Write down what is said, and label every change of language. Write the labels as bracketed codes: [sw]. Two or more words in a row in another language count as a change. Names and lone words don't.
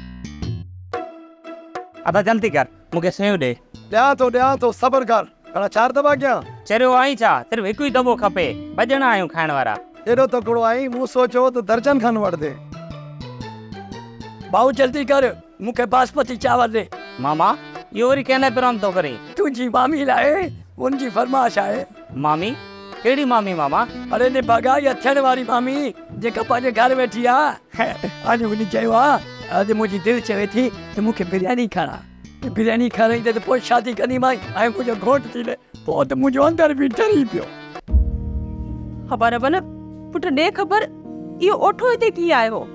[sd] अदा जल्दी कर, मूंखे सयूं ॾे। ॾियां थो सब्र कर। हाणे 4 दॿा कयां? चरियो आई छा? सिर्फ़ु हिकु ई दॿो खपे। भॼणा आहियूं खाइण वारा। एॾो तकिड़ो आई, मूं सोचियो त दर्जन खन वठदे। भाऊ जल्दी कर, मूंखे बासमती चावल दे। मामा इहो वरी कंहिं प्रोग्राम थो करे? तुंहिंजी मामी लाइ उनजी फरमाइश आहे। मामी? कहिड़ी मामी मामा? अरे ने भगा या थियण वारी मामी जेका पंहिंजे घर वेठी आहे। अॼु उन चयो आहे अॼु मुंहिंजी दिलि चवे थी त मूंखे बिरयानी खारां। बिरयानी खाराईंदे त पोइ शादी कंदीमांइ ऐं मुंहिंजो घोट थींदे। पोइ त मुंहिंजो अंदर बि डरी पियो। ख़बर न पुट ॾे ख़बर इहो ओठो हिते कीअं आयो?